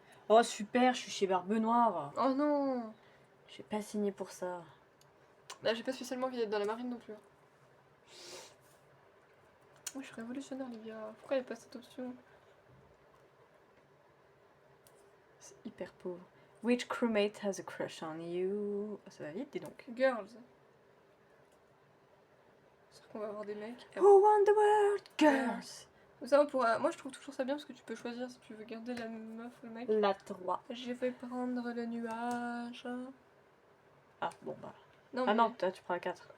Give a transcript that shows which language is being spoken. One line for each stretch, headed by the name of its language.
French: Oh super, je suis chez Barbe Noire. Oh non! J'ai pas signé pour ça. Bah j'ai pas spécialement envie d'être dans la marine non plus. Oh, je suis révolutionnaire les gars. Pourquoi il n'y a pas cette option? C'est hyper pauvre.
English: Which crewmate has a crush on you?
French: Ça va vite, dis donc.
English: Girls.
French: C'est qu'on va avoir des mecs.
English: Who won the world? Girls.
French: Ça, moi je trouve toujours ça bien parce que tu peux choisir si tu veux garder la meuf ou le mec. La 3. Je vais prendre le nuage. Ah bon bah. Non, ah non, toi tu prends la 4.